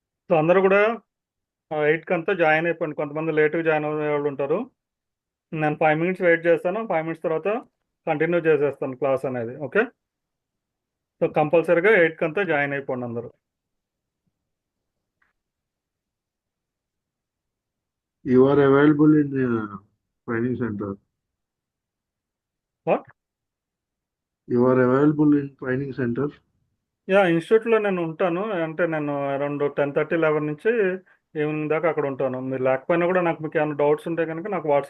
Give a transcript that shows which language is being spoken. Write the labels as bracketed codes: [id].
[te] So అందరూ కూడా 8కి అంతా జాయిన్ అయిపోయింది. కొంతమంది లేట్గా జాయిన్ అయ్యే వాళ్ళు ఉంటారు. నేను 5 minutes వెయిట్ చేస్తాను. 5 minutes తర్వాత కంటిన్యూ చేసేస్తాను క్లాస్ అనేది. ఓకే. సో కంపల్సరీగా 8కి అంతా జాయిన్ అయిపోండి అందరూ. [en] You are available in training center. What? You are available in training center. [te] Yeah, ఇన్స్టిట్యూట్లో నేను ఉంటాను. అంటే నేను అరౌండ్ 10:30, 11 నుంచి ఈవినింగ్ దాకా అక్కడ ఉంటాను. మీరు లేకపోయినా కూడా మీకు ఏమైనా డౌట్స్ ఉంటే కనుక నాకు వాట్సాప్